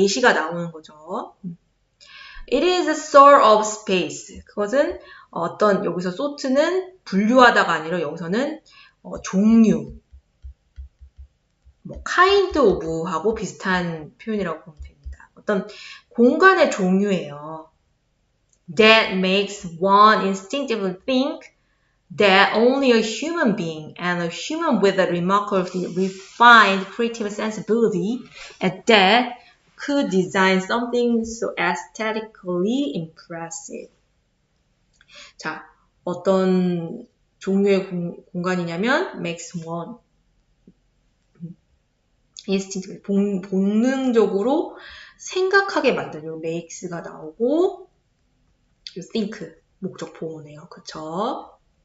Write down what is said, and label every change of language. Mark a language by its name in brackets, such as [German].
[Korean] 예시가 나오는 거죠. [English] It is a sort of space. [Korean] 그것은 어떤 여기서 sort는 분류하다가 아니라 여기서는 종류, 뭐 [English] kind of [Korean] 하고 비슷한 표현이라고 보면 됩니다. 어떤 공간의 종류예요. [English] That makes one instinctively think that only a human being and a human with a remarkably refined creative sensibility at that could design something so aesthetically impressive. [Korean] 자, 어떤 종류의 공간이냐면 [English] makes one. [Korean] 인스틴트, 본능적으로 생각하게 만드는 makes가 나오고 think, 목적 보호네요. 그쵸?